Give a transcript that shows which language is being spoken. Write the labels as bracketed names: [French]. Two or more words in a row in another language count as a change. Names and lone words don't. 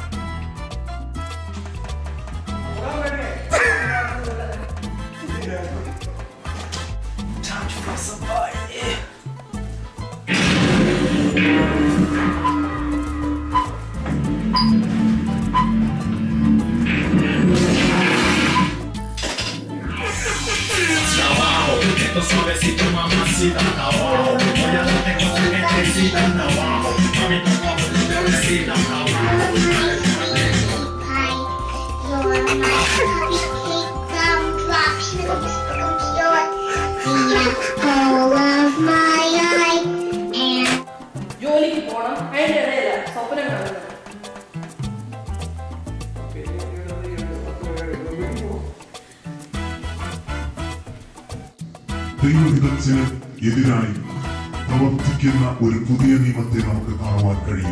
[English] Time to press some fire. [Spanish] Suavecito, mamacita, abajo. Voy a darte cosas que necesitan abajo. Mami, toma por tu bebecita abajo. [Malayalam] ജോലിക്ക് പോണം. അതിന്റെ ഇടയില സ്വപ്നം കാണുന്നത്. ദൈവഹിതത്തിന് എതിരായി പ്രവർത്തിക്കുന്ന ഒരു പുതിയ നിയമത്തെ നമുക്ക് കാണുവാൻ കഴിയും.